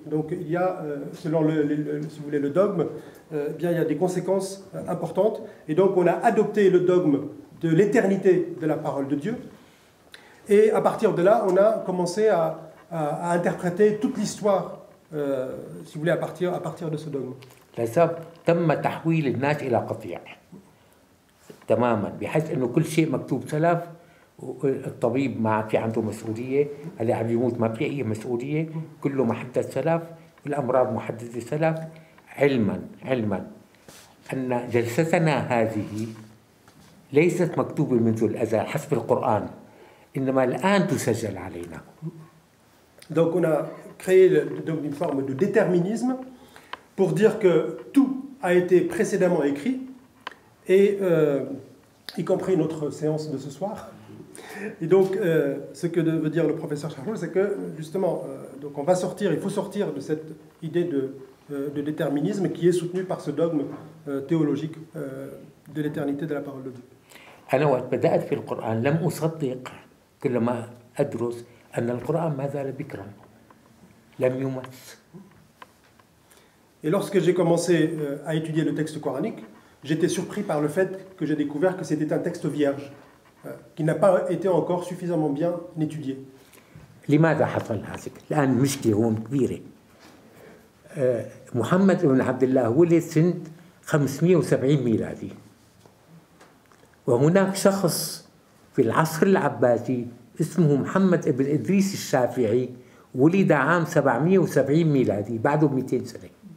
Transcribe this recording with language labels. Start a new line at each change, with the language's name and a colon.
French: Donc il y a, selon si vous voulez, le dogme, bien, il y a des conséquences importantes. Et donc on a adopté le dogme de l'éternité de la parole de Dieu. Et à partir de là, on a commencé à interpréter toute l'histoire, si vous voulez, à partir de ce dogme.
Arabic: تم تحويل الناس إلى قطيع تماما بحيث إنه كل شيء مكتوب سلف الطبيب ما في عنده مسؤولية اللي عم يموت ما في أي مسؤولية كله محدد سلف الأمراض محددة سلف علما أن جلستنا هذه ليست مكتوبة منذ الأزل حسب القرآن إنما الآن تسجل علينا.
French: Donc on a créé une forme de déterminisme pour dire que tout a été précédemment écrit, et y compris notre séance de ce soir. Et donc, ce que veut dire le professeur Charles, c'est que justement, donc on va sortir, il faut sortir de cette idée de déterminisme qui est soutenue par ce dogme théologique de l'éternité de la parole de Dieu.
Arabic: أنا وقت بدأت في القرآن لم أصدق كل ما أدرس أن القرآن ما زال بكرا لم يمس.
French: Et lorsque j'ai commencé à étudier le texte coranique, j'étais surpris par le fait que j'ai découvert que c'était un texte vierge, qui n'a pas été encore suffisamment bien étudié.
Arabic: لماذا حصل هذا؟ الآن مشكلة هون كبيرة. محمد بن عبد الله ولد سنة 570 ميلادي، وهناك شخص في العصر العباسي اسمه محمد بن إدريس الشافعي ولد عام 770 ميلادي، بعده 200 سنة.